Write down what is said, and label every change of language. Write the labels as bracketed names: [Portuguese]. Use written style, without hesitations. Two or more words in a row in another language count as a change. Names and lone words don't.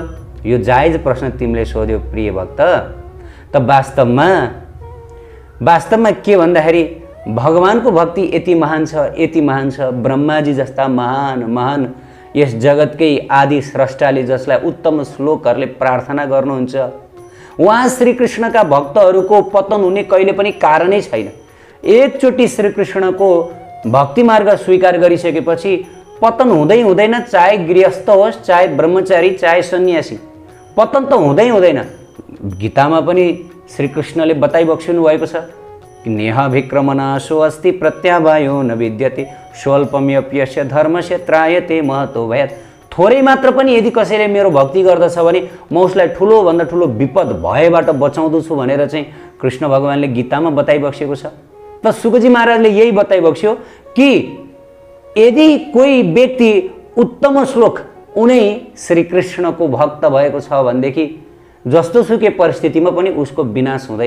[Nepali] यो जायज प्रश्न तिमीले सोध्यौ प्रिय भक्त। त वास्तवमा के भन्दाखेरि भगवानको भक्ति यति महान छ, ब्रह्माजी जस्ता महान यस जगतकै आदि स्रष्टाले जसलाई उत्तम श्लोकहरूले प्रार्थना गर्नुहुन्छ, उहाँ श्रीकृष्णका भक्तहरूको पतन हुने कहिले पनि कारणै छैन। एकचोटि श्रीकृष्णको भक्ति मार्ग स्वीकार गरिसकेपछि पतन हुँदैन, चाहे गृहस्थ होस्, चाहे ब्रह्मचारी, चाहे सन्यासी, पतन त हुँदैन। गीतामा पनि श्रीकृष्णले बताइबक्सिनु भएको छ कि [Sanskrit] नेह विक्रमनाशो अस्ति प्रत्यावायो न विद्यते स्वल्पम्यप्यस्य धर्मस्य त्रायते महतो भयात्। [Nepali] थोरै मात्र पनि यदि कसैले मेरो भक्ति गर्दछ भने म उसलाई ठुलोभन्दा ठुलो विपद भयबाट बचाउँदछु भनेर चाहिँ कृष्ण भगवानले गीतामा बताइबक्सेको छ। त सुकजी महाराजले यही बताइबक्स्यो कि यदि कोही व्यक्ति उत्तम श्लोक उनै श्रीकृष्णको भक्त भएको छ भनेदेखि जस्तो सुकै परिस्थितिमा पनि उसको विनाश हुँदैन।